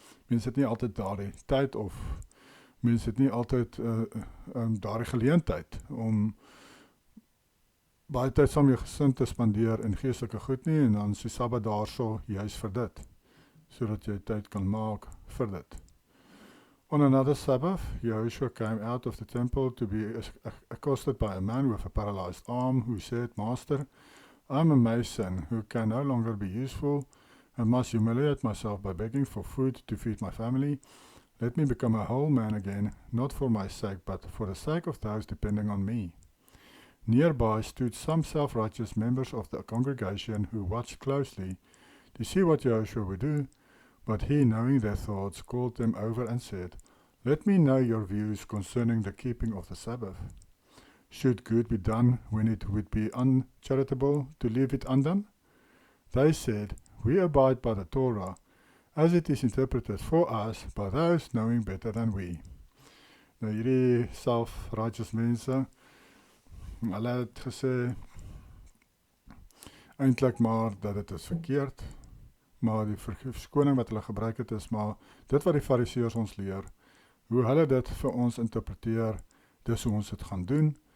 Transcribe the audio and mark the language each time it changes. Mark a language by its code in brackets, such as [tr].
[af] Mense het nie altyd daardie tyd, of mense het nie altyd daardie geleentheid om baie tyd saam met jou gesin te spandeer in geestelike goed nie, en dan is die Sabbat daarso juist vir dit, sodat jy tyd kan maak vir dit. [en] On another Sabbath, Joshua came out of the temple to be accosted by a man with a paralyzed arm, who said, Master, I'm a mason who can no longer be useful and must humiliate myself by begging for food to feed my family. Let me become a whole man again, not for my sake, but for the sake of those depending on me. Nearby stood some self-righteous members of the congregation who watched closely to see what Joshua would do, but he, knowing their thoughts, called them over and said, Let me know your views concerning the keeping of the Sabbath. Should good be done when it would be uncharitable to leave it undone? They said, We abide by the Torah, as it is interpreted for us by those knowing better than we. [af] Nou hierdie self-righteous mense, hulle het gesê, eintlik maar dat dit is verkeerd, maar die verskoning wat hulle gebruik het is maar dit wat die fariseërs ons leer, hoe hulle dit vir ons interpreteer, dis hoe ons dit gaan doen.